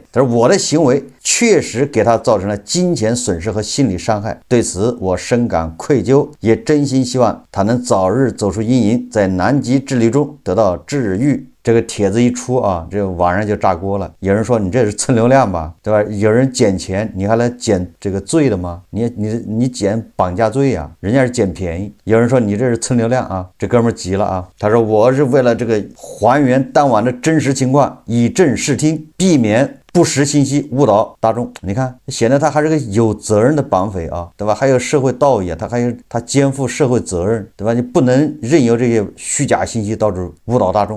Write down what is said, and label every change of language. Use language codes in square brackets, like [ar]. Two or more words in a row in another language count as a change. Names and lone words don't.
[zh] 他說我的行為確實給他造成了金錢損失和心理傷害，對此我深感愧疚，也真心希望他能早日走出陰影，在南極之旅中得到治癒。這個帖子一出啊，這個網上就炸鍋了。有人說你這是蹭流量吧，對吧？有人撿錢，你還來撿這個罪的嗎？你撿綁架罪呀，人家是撿便宜。有人說你這是蹭流量啊，這哥們急了啊，他說我是为了这個還原當晚的真實情況，以正視聽，避免不實信息誤導大眾。你看顯得他還是個有責任的綁匪啊，對吧？還有社會道義，他肩負社會責任，對吧？你不能任由這些虛假信息導致誤導大眾。